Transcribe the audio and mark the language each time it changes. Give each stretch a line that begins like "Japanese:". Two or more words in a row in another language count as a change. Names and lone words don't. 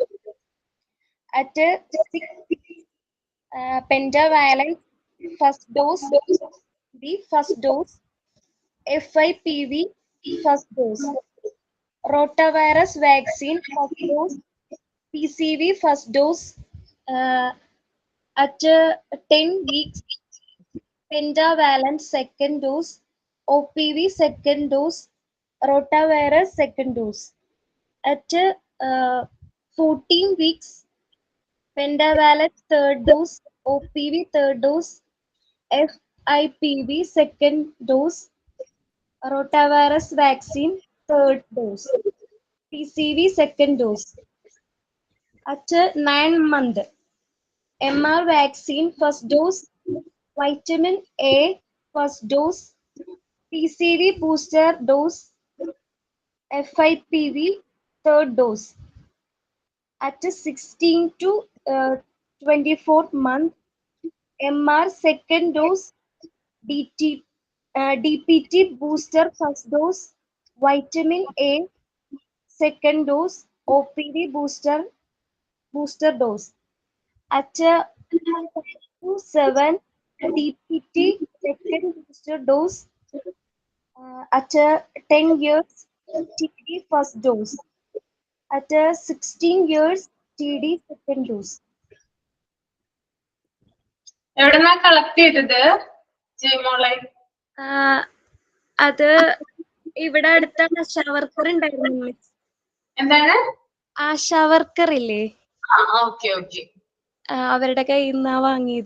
English: At 6, pentavalent first dose, the first dose, FIPV first dose, rotavirus vaccine first dose, PCV first dose, at 10 weeks, pentavalent second dose, OPV second dose, rotavirus second dose. At 14 weeks, pentavalent third dose, OPV third dose, FIPV second dose, rotavirus vaccine third dose, PCV second dose. At 9 months, MR vaccine first dose, vitamin A first dose, PCV booster dose, FIPV third dose. At 16 to 24th month, MR second dose, DPT booster first dose, vitamin A second dose, OPV booster dose. At 7, DPT second booster dose. At 10 years, TD first dose. At 16 years, TD second dose.
Malayalam: എവിടെന്നാ കളക്ട് ചെയ്തത് ജയമോളെ? അത് ഇവിടെ അടുത്ത ആശാ വർക്കർ ഉണ്ടായിരുന്നു മിസ്. എന്താണ്? ആശാ വർക്കർ ഇല്ലേ, ഓക്കെ ഓക്കെ. അവരുടെ കയ്യിൽ നിന്നാ വാങ്ങിയത്.